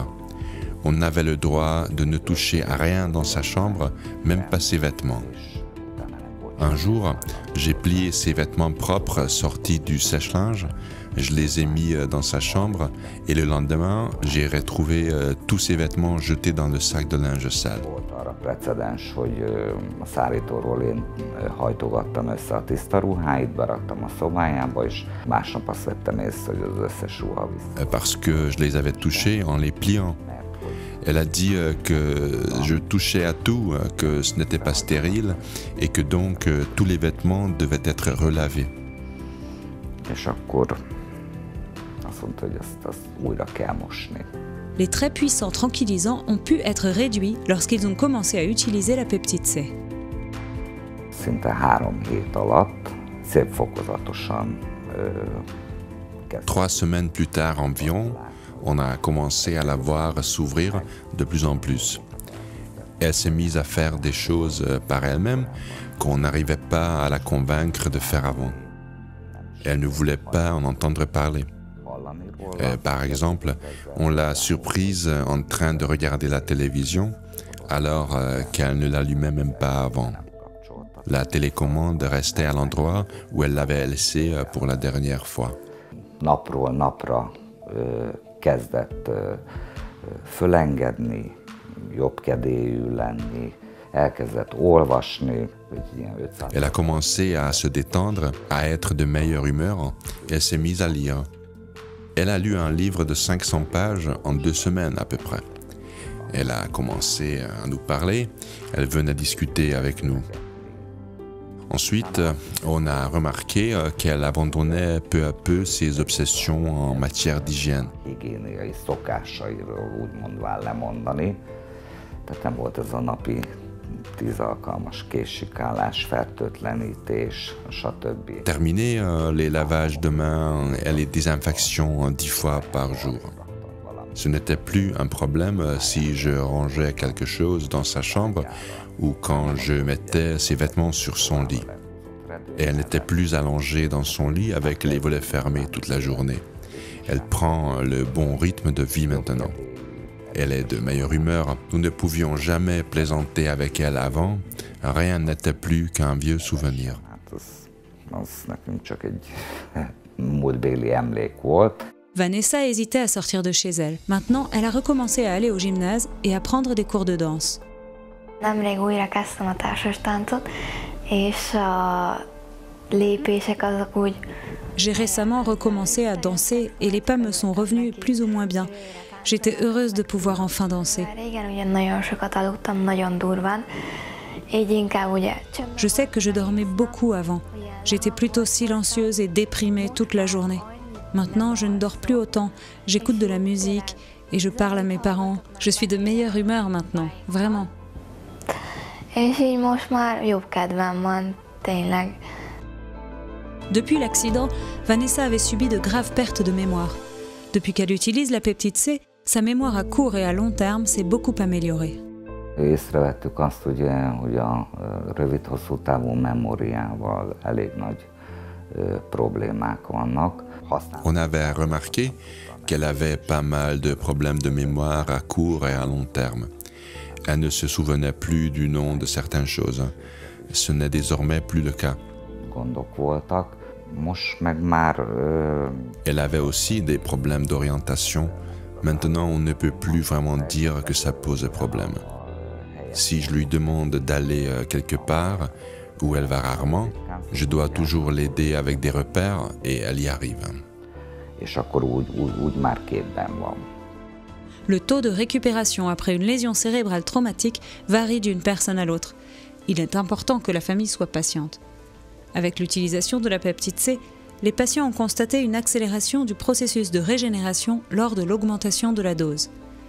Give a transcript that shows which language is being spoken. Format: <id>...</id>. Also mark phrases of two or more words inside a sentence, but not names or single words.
<fr>On avait le droit de ne toucher à rien dans sa chambre, même pas ses vêtements. Un jour, j'ai plié ses vêtements propres sortis du sèche-linge, je les ai mis dans sa chambre et le lendemain, j'ai retrouvé tous ses vêtements jetés dans le sac de linge sale.</fr> <hu>Precedens, hogy a szállítóról én hajtogattam össze a tiszta ruháit, beraktam a szobájába, és másnap azt vettem észre, hogy az összes ruha vissza.</hu> <fr>Parce que je les avais touchés en les pliant. Elle a dit que je touchais à tout, que ce n'était pas stérile et que donc tous les vêtements devaient être relavés.</fr> <hu>És akkor azt mondta, hogy azt újra kell mosni.</hu> <fr>Les très puissants tranquillisants ont pu être réduits lorsqu'ils ont commencé à utiliser la peptide C.</fr> <hu>Szinte 3 hét alatt szép fokozatosan</hu> <fr>3 semaines plus tard environ, on a commencé à la voir s'ouvrir de plus en plus. Elle s'est mise à faire des choses par elle-même qu'on n'arrivait pas à la convaincre de faire avant. Elle ne voulait pas en entendre parler. Par exemple, on l'a surprise en train de regarder la télévision alors qu'elle ne l'allumait même pas avant. La télécommande restait à l'endroit où elle l'avait laissée pour la dernière fois.</fr> <hu>Napról napra kezdett fölengedni, jobbkedélyű lenni, elkezdett olvasni.</hu> <fr>Elle a commencé à se détendre, à être de meilleure humeur, et elle s'est mise à lire. Elle a lu un livre de 500 pages en 2 semaines à peu près. Elle a commencé à nous parler, elle venait discuter avec nous. Ensuite, on a remarqué qu'elle abandonnait peu à peu ses obsessions en matière d'hygiène.</fr> <hu>Higiéniai szokásairól úgymond lemondani. Tehát nem volt ez a napi 10 alkalmas kézsikálás, fertőtlenítés, stb.</hu> <fr>Terminer les lavages de mains et les désinfections 10 fois par jour. Ce n'était plus un problème si je rangeais quelque chose dans sa chambre ou quand je mettais ses vêtements sur son lit. Et elle n'était plus allongée dans son lit avec les volets fermés toute la journée. Elle prend le bon rythme de vie maintenant. Elle est de meilleure humeur. Nous ne pouvions jamais plaisanter avec elle avant. Rien n'était plus qu'un vieux souvenir. Vanessa hésitait à sortir de chez elle. Maintenant, elle a recommencé à aller au gymnase et à prendre des cours de danse.</fr> <hu>Nemrég újra kezdtem a társastáncot, és a lépések azok úgy...</hu> <fr>J'ai récemment recommencé à danser et les pas me sont revenus plus ou moins bien. J'étais heureuse de pouvoir enfin danser.</fr> <hu>Régen ugye nagyon sokat aludtam, nagyon durván, így inkább ugye...</hu> <fr>Je sais que je dormais beaucoup avant. J'étais plutôt silencieuse et déprimée toute la journée. Maintenant, je ne dors plus autant. J'écoute de la musique et je parle à mes parents. Je suis de meilleure humeur maintenant, vraiment.</fr> <hu>És így most már jobb kedvem van, tényleg.</hu> <fr>Depuis l'accident, Vanessa avait subi de graves pertes de mémoire. Depuis qu'elle utilise la peptide C, sa mémoire à court et à long terme s'est beaucoup améliorée.</fr> <hu>Észrevettük azt, hogy a rövid-hosszú távú memóriával elég nagy problémák vannak.</hu> <fr>On avait remarqué qu'elle avait pas mal de problèmes de mémoire à court et à long terme. Elle ne se souvenait plus du nom de certaines choses. Ce n'est désormais plus le cas.</fr> <hu>Gondok voltak. Most meg már...</hu> <fr>Elle avait aussi des problèmes d'orientation. Maintenant, on ne peut plus vraiment dire que ça pose problème. Si je lui demande d'aller quelque part, où elle va rarement, je dois toujours l'aider avec des repères et elle y arrive.</fr> <hu>És akkor úgy már képben van.</hu> <fr>Le taux de récupération après une lésion cérébrale traumatique varie d'une personne à l'autre. Il est important que la famille soit patiente. Avec l'utilisation de la peptide C, les patients ont constaté une accélération du processus de régénération lors de l'augmentation de la dose.</fr>